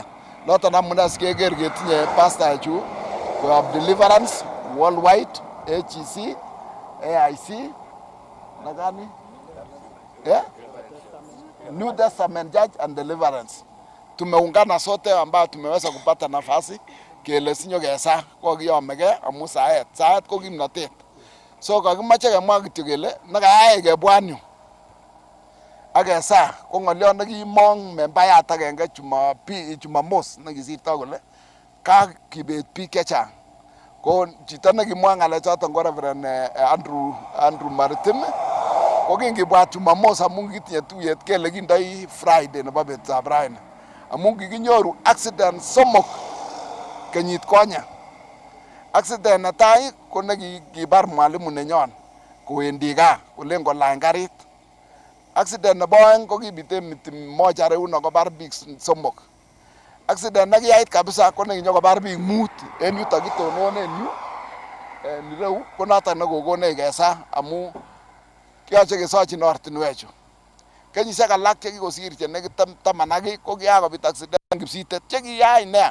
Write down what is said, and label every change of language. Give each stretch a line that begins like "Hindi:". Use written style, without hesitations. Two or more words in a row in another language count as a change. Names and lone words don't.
Kalenjin: Noton amune sikeker ketinye pastaek chu koyob Deliverance, Worldwide, HEC, AIC, na gani?
English: New Testament Church and Deliverance.
Swahili: Tumeungana sote ambao tumeweza kupata nafasi
Kalenjin: kele sinyo kesa kwa kiyomegei amun saet ko kimnotet. So kakimache kemwa kityo kele nekayai kebwan yu akesa ko ng'olyon nekimong membayat agenge Jumamos nekisirto kole kakibet biik chechang. Ko chito nekimwa ng'alechoton ko Reverend Andrew Maritim ko kingibwat Jumamos amun kitinye tuyet kele kindoi Friday nebo betutab raini amun kikinyoru accident somok kenyit konye. Accident netai ko nekibar mwalimu nenyon kowendi gaa kolen kolany karit. Accident nebo oeng ko kibite miti moja reuno kobar biik somok. Accident nekiyait kabisa ko nekinyokobar biik mut en yuto kitononen yu en reu ko noton nekokonech kesa amu kiyoche kesochin ortinwechu. Kenyisiek alak chekikosir che nekit 10 ko kiyakobit accident en Kipsitet chekiyai nea.